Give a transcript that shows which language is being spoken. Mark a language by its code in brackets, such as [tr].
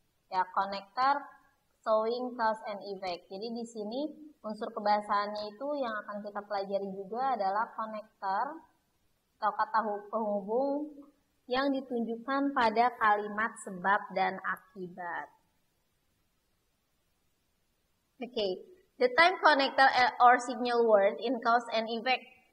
[en] Ya, connector showing cause and effect. [id] Jadi di sini unsur kebahasaannya itu yang akan kita pelajari juga adalah connector atau kata penghubung yang ditunjukkan pada kalimat sebab dan akibat. [en] Okay, the time connector or signal word in cause and effect.